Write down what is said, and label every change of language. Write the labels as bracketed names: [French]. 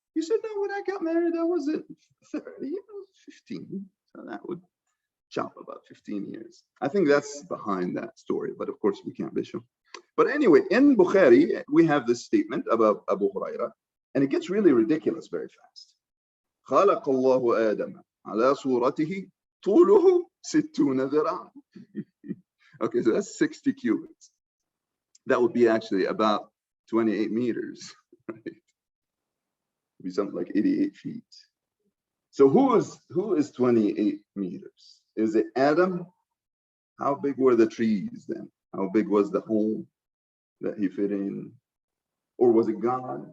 [English] You said, no, when I got married, I wasn't 30, I was 15. So that would chop about 15 years. I think that's behind that story, but of course we can't be sure. But anyway, in Bukhari, we have this statement about Abu Huraira, and it gets really ridiculous very fast. [Arabic] خلق الله آدم على صورته طوله 60 ذراعا. [English] Okay, so that's 60 cubits. That would be actually about 28 meters, right? It'd be something like 88 feet. So who is 28 meters? Is it Adam? How big were the trees then? How big was the home that he fit in? Or was it God?